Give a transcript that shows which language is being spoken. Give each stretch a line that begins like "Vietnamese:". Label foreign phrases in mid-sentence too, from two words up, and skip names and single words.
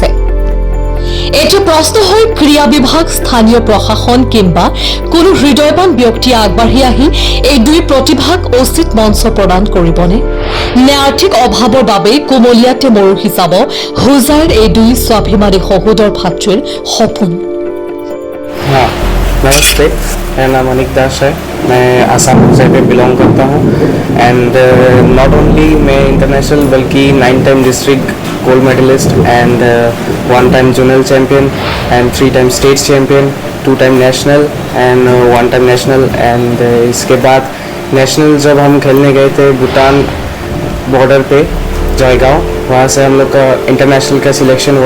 Assamese: এতিয়া প্ৰশ্ন হয়, ক্ৰীড়া বিভাগ, স্থানীয় প্ৰশাসন কিংবা কোনো হৃদয়বান ব্যক্তিয়ে আগবাঢ়ি আহি এই দুই প্ৰতিভাক উচিত মঞ্চ প্ৰদান কৰিবনে? নে আৰ্থিক অভাৱৰ বাবেই কোমলীয়াতে মৰহি যাব হোজাইৰ এই দুই স্বাভিমানী সহোদৰ ভাতৃৰ সপোন?
Hindi: नमस्ते, मेरा नाम अनिक दास है। मैं आसाम से बिलोंग करता हूँ
English: and not only
Hindi: मैं इंटरनेशनल बल्कि
English: 9 time district gold medalist and 1 time zonal champion and 3 time state champion, 2 time national and 1 time national and
Hindi: इसके बाद नेशनल जब हम खेलने गए थे भूटान बॉर्डर पे जयगांव, वहाँ से हम लोग का इंटरनेशनल का सिलेक्शन हुआ।